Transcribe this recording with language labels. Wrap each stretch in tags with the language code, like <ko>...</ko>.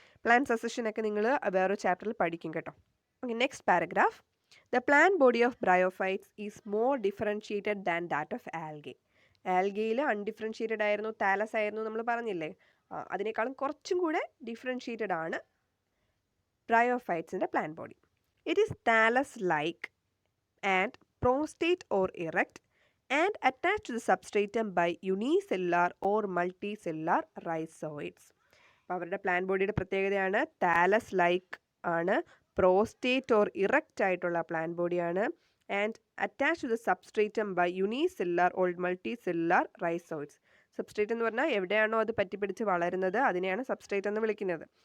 <ml>Plant സസഷനൊക്കെ നിങ്ങൾ വേറൊരു ചാപ്റ്ററിൽ പഠിക്കും കേട്ടോ.</ml> <en>Okay, next paragraph. The plant body of bryophytes is more differentiated than that of algae.</en> <ml>ആൽഗയിൽ undifferentiated ആയിരുന്നു, താലസ് ആയിരുന്നു നമ്മൾ പറഞ്ഞില്ലേ? അതിനേക്കാളും കുറച്ചും കൂടെ ഡിഫറൻഷിയേറ്റഡ് ആണ് ബ്രയോഫൈറ്റ്സിൻ്റെ plant body.</ml> <en>It is thallus like and prostrate or erect and attached to the substratum by unicellular or multicellular rhizoids.</en> <ml>അപ്പോൾ അവരുടെ പ്ലാന്റ് ബോഡിയുടെ പ്രത്യേകതയാണ് താലസ് ലൈക്ക് ആണ്,</ml> <en>prostrate or erect</en> <ml>ആയിട്ടുള്ള പ്ലാന്റ് ബോഡിയാണ്,</ml> <en>And attach to the substratum by unicellular or multicellular rhizoids.</en> <ml>Substrate എന്ന് പറഞ്ഞാൽ എവിടെയാണോ അത് പറ്റിപ്പിടിച്ച് വളരുന്നത് അതിനെയാണ് സബ്സ്ട്രേറ്റ് എന്ന് വിളിക്കുന്നത്.</ml>